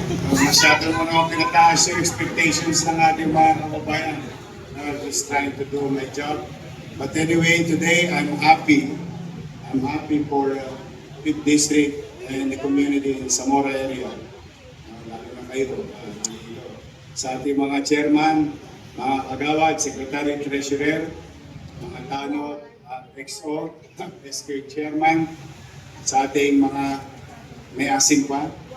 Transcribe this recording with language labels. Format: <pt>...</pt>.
<tl>Masyado mo naman pinataas yung expectations ng ating mga kababayan.</tl> <en>I'm just trying to do my job. But anyway, today I'm happy. I'm happy for Pit District and the community in Zamora area.</en> <tl>Lalo na kayo. Sa ating mga chairman, mga kagawad, secretary, treasurer, mga tanod, XO, SK chairman, sa ating mga may asin pa.</tl>